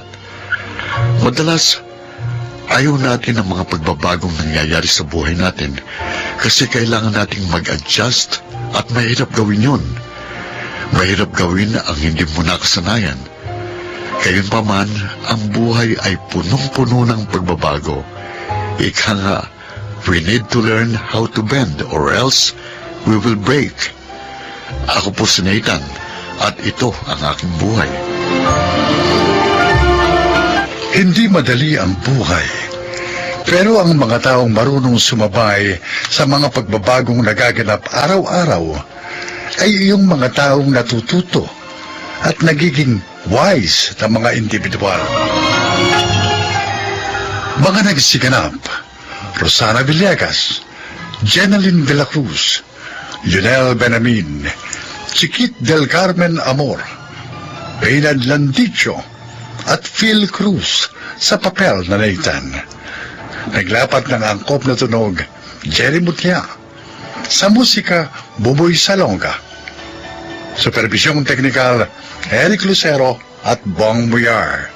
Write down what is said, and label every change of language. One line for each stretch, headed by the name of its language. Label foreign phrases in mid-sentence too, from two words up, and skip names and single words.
Filipino: Madalas, ayaw natin ang mga pagbabagong nangyayari sa buhay natin kasi kailangan nating mag-adjust at mahirap gawin yun. Mahirap gawin ang hindi mo nakasanayan. Gayunpaman, ang buhay ay punong-puno ng pagbabago. Ika nga,
English: we need to learn how to bend or else we will break.
Filipino: Ako po si Nathan at ito ang aking buhay. Hindi madali ang buhay. Pero ang mga taong marunong sumabay sa mga pagbabagong nagaganap araw-araw ay iyong mga taong natututo at nagiging wise na mga individual. Mga nagsiganap: Rosana Villegas, Jeneline de la Cruz, Lionel Benamin, Chiquit del Carmen Amor, Reynald Landicho, at Phil Cruz sa papel na Nathan. Naglapat ng angkop na tunog, Jerry Mutya. Sa musika, Buboy Salonga. Supervisyong teknikal, Eric Lucero at Bong Muyar.